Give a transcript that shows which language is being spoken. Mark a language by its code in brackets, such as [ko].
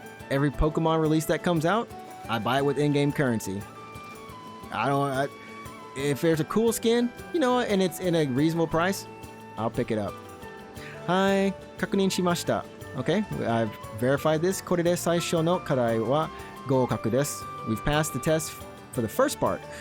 [en] Every Pokemon release that comes out, I buy it with in-game currency. If there's a cool skin, you know, and it's in a reasonable price, I'll pick it up. [ja] Hi, kakunin shimashita. [en] Okay, I've verified this. [ja] これで最初の課題は合格です. [en] We've passed the test for the first part.